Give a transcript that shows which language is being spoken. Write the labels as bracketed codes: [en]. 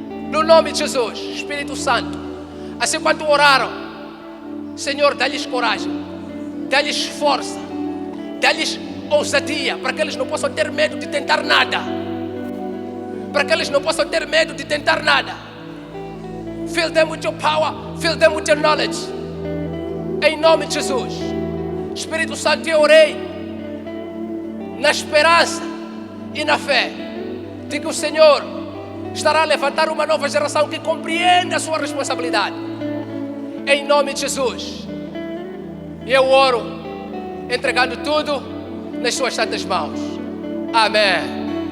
[pt] No nome de Jesus. Espírito Santo, assim quando oraram, Senhor, dá-lhes coragem, dá-lhes força, dá-lhes ousadia, para que eles não possam ter medo de tentar nada. Para que eles não possam ter medo de tentar nada. [en] Fill them with your power. Fill them with your knowledge. [pt] Em nome de Jesus. Espírito Santo, eu orei na esperança e na fé de que o Senhor estará a levantar uma nova geração que compreende a sua responsabilidade. Em nome de Jesus. E eu oro entregando tudo nas suas santas mãos. Amém.